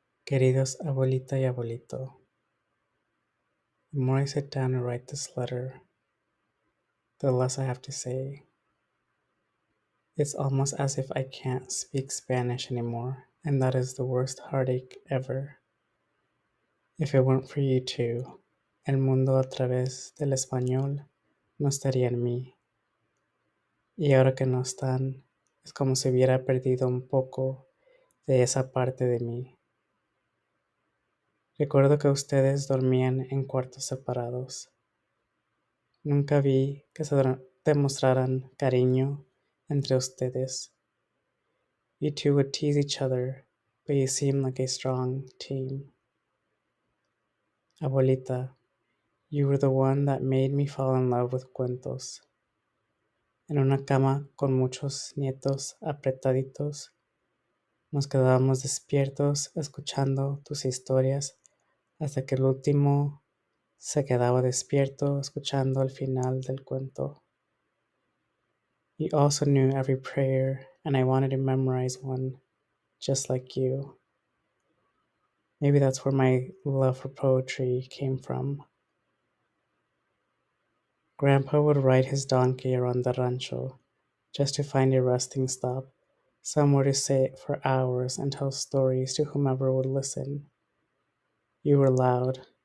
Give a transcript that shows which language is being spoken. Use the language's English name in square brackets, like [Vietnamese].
[Spanish] Queridos abuelita y abuelito, [English] the more I sit down and write this letter, the less I have to say. It's almost as if I can't speak Spanish anymore, and that is the worst heartache ever. If it weren't for you two, [Spanish] el mundo a través del español no estaría en mí. Y ahora que no están, es como si hubiera perdido un poco de esa parte de mí. Recuerdo que ustedes dormían en cuartos separados. Nunca vi que se demostraran cariño entre ustedes. [English] You two would tease each other, but you seem like a strong team. Abuelita, you were the one that made me fall in love with cuentos. [Spanish] En una cama con muchos nietos apretaditos, nos quedábamos despiertos escuchando tus historias hasta que el último se quedaba despierto escuchando el final del cuento. [English] You also knew every prayer, and I wanted to memorize one, just like you. Maybe that's where my love for poetry came from. Grandpa would ride his donkey around the rancho, just to find a resting stop, somewhere to sit for hours and tell stories to whomever would listen. You were loud.